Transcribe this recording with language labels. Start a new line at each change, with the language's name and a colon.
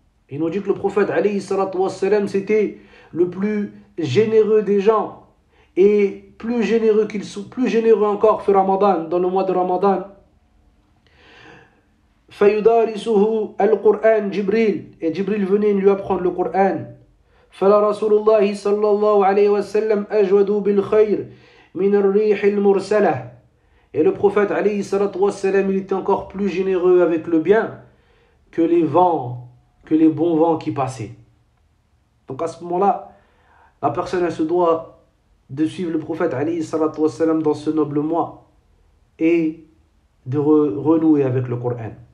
French: Il nous dit que le prophète
Arabic: عليه الصلاة والسلام
French: c'était le plus généreux des gens et plus généreux encore
Arabic: في
French: Ramadan, dans le mois de Ramadan.
Arabic: فيدارسه القرآن جبريل,
French: et Jibril venait lui apprendre le Coran.
Arabic: فلا رسول الله صلى الله عليه وسلم أجود بالخير من الريح المرسلة.
French: Et le prophète alayhi salatu wassalam, il était encore plus généreux avec le bien que les vents, que les bons vents qui passaient. Donc à ce moment-là, la personne elle se doit de suivre le prophète alayhi salatu wassalam dans ce noble mois et de renouer avec le Coran.